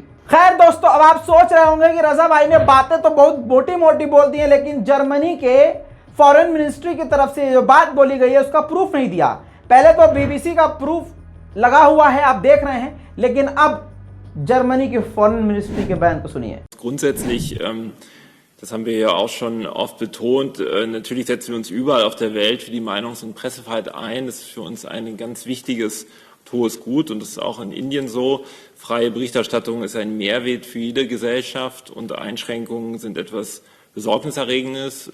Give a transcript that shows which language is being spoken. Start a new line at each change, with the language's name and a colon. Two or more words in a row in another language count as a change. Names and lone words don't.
Hindi: खैर दोस्तों, अब आप सोच रहे होंगे कि रजा भाई ने बातें तो बहुत मोटी मोटी बोल दी हैं, लेकिन जर्मनी के
English: foreign ministry
Hindi: की तरफ से जो बात बोली गई है उसका प्रूफ नहीं दिया। पहले तो बीबीसी का प्रूफ लगा हुआ है, आप देख रहे हैं, लेकिन अब जर्मनी की
English: foreign ministry
Hindi: के बयान को सुनिए।
German: Grundsätzlich, das haben wir ja auch schon oft betont, natürlich setzen wir uns überall auf der Welt für die Meinungs- und Pressefreiheit ein. Das ist für uns ein ganz wichtiges hohes Gut und das ist auch in Indien so. Freie Berichterstattung ist ein Mehrwert für jede Gesellschaft und Einschränkungen sind etwas Besorgniserregendes.